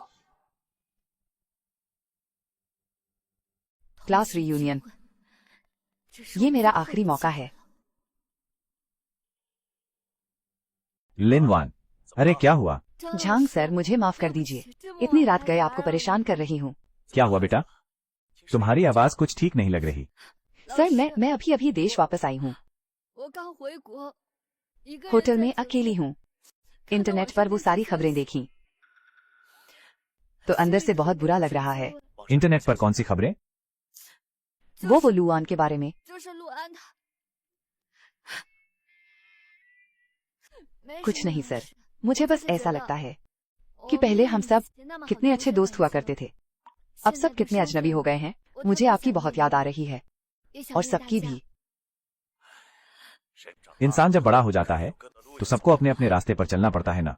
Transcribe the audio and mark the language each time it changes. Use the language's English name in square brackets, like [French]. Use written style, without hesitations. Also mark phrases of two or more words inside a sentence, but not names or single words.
[English] class reunion, [Hindi] ये मेरा आखिरी मौका है। लिन वान, अरे क्या हुआ? झांग सर, मुझे माफ कर दीजिए। इतनी रात गए आपको परेशान कर रही हूँ। क्या हुआ बेटा? तुम्हारी आवाज कुछ ठीक नहीं लग रही। सर मैं अभी देश वापस आई हूँ। [Chinese] 我刚回国，一个人 [Hindi] होटल [Chinese] 在 [Hindi] में [Chinese] 酒 [Hindi] अकेली [Chinese] 店 [Hindi] हूँ। इंटरनेट पर वो सारी खबरें देखी तो अंदर से बहुत बुरा लग रहा है। इंटरनेट पर कौन सी खबरें? वो लुआन के बारे में। [Chinese] 就是陆安他。没 [Hindi] कुछ [Chinese] 什么 [Hindi] नहीं [Chinese] 没 [Hindi] सर, [Chinese] 事 [Hindi] मुझे बस ऐसा लगता है कि पहले हम सब कितने अच्छे दोस्त हुआ करते थे, अब सब कितने अजनबी हो गए हैं। मुझे आपकी बहुत याद आ रही है और सबकी भी। इंसान जब बड़ा हो जाता है तो सबको अपने अपने रास्ते पर चलना पड़ता है ना।